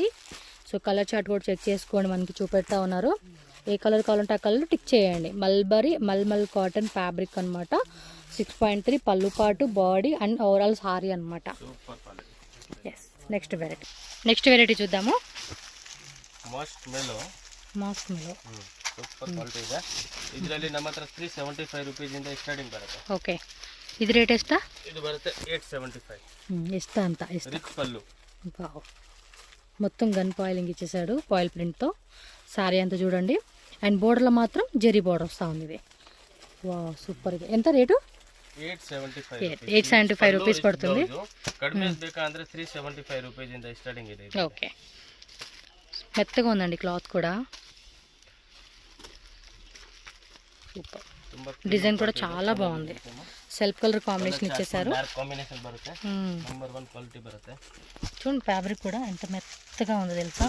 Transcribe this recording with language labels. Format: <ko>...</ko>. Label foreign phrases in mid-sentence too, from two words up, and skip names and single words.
<te>సో</te> <en>colour chart</en> <te>కూడా చెక్ చేసుకోండి, మనకి చూపెడతా ఉన్నారు. ఏ కలర్ కావాలంటే ఆ కలర్ టిక్ చేయండి. మల్మల్</te> <en>cotton fabric</en> <te>అనమాట. 6.3 పళ్ళు పాటు,</te> <en>body and overall saree</en> <te>అనమాట. ఎస్,</te> <en>next variety</en> <te>చూద్దాము.</te> <kn>ಮಾಸ್ಕ್ ಮೇಲೋ</kn> <en>super quality</en> <kn>ಇದೆ. ಇದರಲ್ಲಿ ನಮ್ಮ ಹತ್ರ 375 ರೂಪೀಸ್ ಇಂದ ಸ್ಟಾರ್ಟಿಂಗ್ ಬರುತ್ತೆ. ಓಕೆ,</kn> <te>ఇది రేట్ ಎಷ್ಟ?</te> <kn>ಇದು ಬರುತ್ತೆ 875. ಎಷ್ಟ ಅಂತ ಎಷ್ಟ? ರಿಚ್ ಪಲ್ಲು.</kn> <te>వావ్, మొత్తం గన్ పాయిలింగ్ ఇచ్చేసాడు పాయిల్ ప్రింట్తో. సారీ అంతా చూడండి. అండ్ బోర్డర్లో మాత్రం జెరీ బోర్డర్ వస్తూ ఉంది. ఇది వా సూపర్. ఇది ఎంత రేటు? 875 రూపీస్ పడుతుంది.</te> <kn>కడిమೆ ಬೇಕಂದ್ರೆ 375 ರೂಪೀಸ್ ಇಂದ ಸ್ಟಾರ್ಟಿಂಗ್ ಇದೆ.</kn> <te>ఓకే, మెత్తగా ఉందండి క్లాత్ కూడా. సూపర్, డిజైన్ కూడా చాలా బాగుంది.</te> <en>self colour combination</en> <te>ఇచ్చేసారు.</te> <kn>కాంబినేషన్ బರುತ್ತೆ, నంబర్ 1 క్వాలిటీ బರುತ್ತೆ.</kn> <te>చూడండి ఫ్యాబ్రిక్ కూడా ఎంత మెత్తగా ఉందో తెలుసా.</te>